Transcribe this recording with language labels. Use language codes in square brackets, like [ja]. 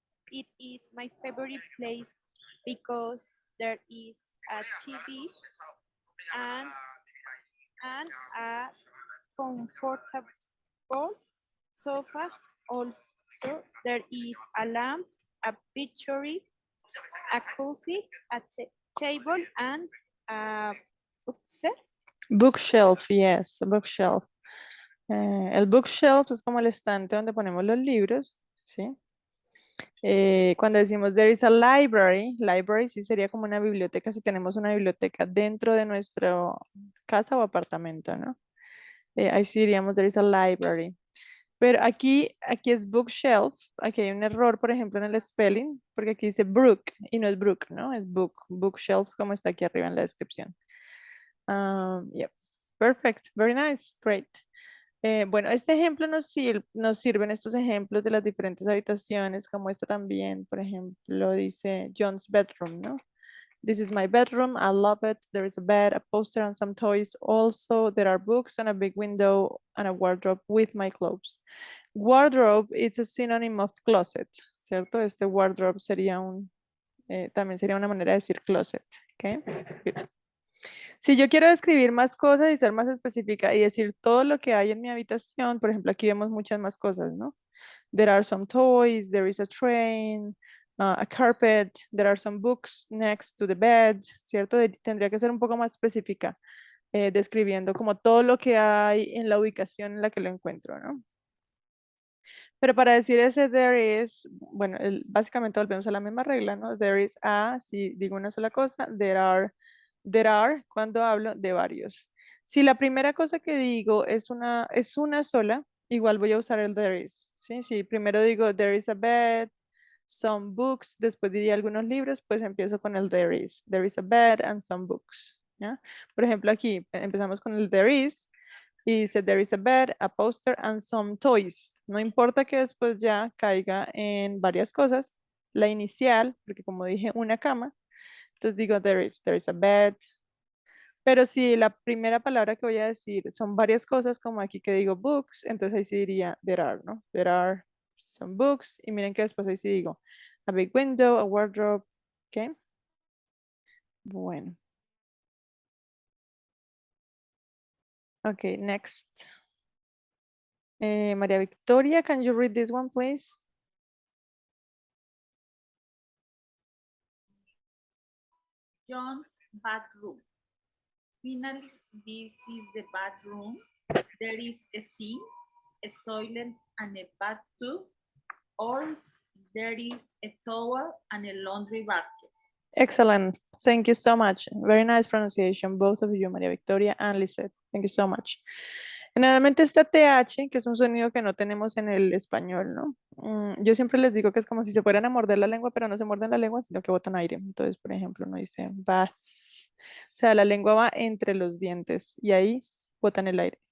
[en] It is my favorite place because there is a TV and, and a comfortable sofa. Also, there is a lamp, a picture, a coffee, a table, and a bookshelf. Bookshelf, yes, bookshelf. [es] El bookshelf es como el estante donde ponemos los libros, ¿sí? Cuando decimos [en] there is a library, [es] library sí sería como una biblioteca si tenemos una biblioteca dentro de nuestra casa o apartamento, ¿no? Ahí sí diríamos [en] there is a library. [es] Pero aquí es bookshelf, aquí hay un error, por ejemplo, en el spelling, porque aquí dice brook y no es brook, ¿no? Es book, bookshelf como está aquí arriba en la descripción. [en] Yep. Perfect, very nice, great. [es] Bueno, este ejemplo nos sirven estos ejemplos de las diferentes habitaciones, como esta también, por ejemplo, dice [en] John's bedroom, [es] ¿no? [en] This is my bedroom, I love it. There is a bed, a poster, and some toys. Also, there are books and a big window and a wardrobe with my clothes. Wardrobe is a synonym of closet, [es] ¿cierto? Este wardrobe sería también sería una manera de decir closet, [en] ¿ok? Good. [es] Si yo quiero describir más cosas y ser más específica y decir todo lo que hay en mi habitación, por ejemplo, aquí vemos muchas más cosas, ¿no? [en] There are some toys, there is a train, a carpet, there are some books next to the bed, [es] ¿cierto? Tendría que ser un poco más específica, describiendo como todo lo que hay en la ubicación en la que lo encuentro, ¿no? Pero para decir ese [en] there is, [es] bueno, básicamente volvemos a la misma regla, ¿no? [en] There is a, [es] si digo una sola cosa, [en] there are [es] cuando hablo de varios. Si la primera cosa que digo es una sola, igual voy a usar el [en] there is, [es] ¿sí? Si primero digo [en] there is a bed, some books, [es] después diría algunos libros, pues empiezo con el [en] there is. There is a bed and some books, [es] ¿ya? Por ejemplo, aquí empezamos con el [en] there is [es] y dice [en] there is a bed, a poster and some toys. [es] No importa que después ya caiga en varias cosas. La inicial, porque como dije, una cama. Entonces digo [en] there is a bed. [es] Pero si la primera palabra que voy a decir son varias cosas, como aquí que digo books, entonces ahí sí diría [en] there are, [es] ¿no? [en] There are some books. [es] Y miren que después ahí sí digo [en] a big window, a wardrobe. [es] ¿Ok? Bueno. [en] Ok, next. María Victoria, can you read this one, please? John's bathroom. Finally, this is the bathroom. There is a sink, a toilet, and a bathtub. Also, there is a towel and a laundry basket. Excellent. Thank you so much. Very nice pronunciation, both of you, María Victoria and Lisette. Thank you so much. [es] Generalmente esta TH, que es un sonido que no tenemos en el español, ¿no? Yo siempre les digo que es como si se fueran a morder la lengua, pero no se muerden la lengua, sino que botan aire. Entonces, por ejemplo, uno dice bath. O sea, la lengua va entre los dientes y ahí botan el aire.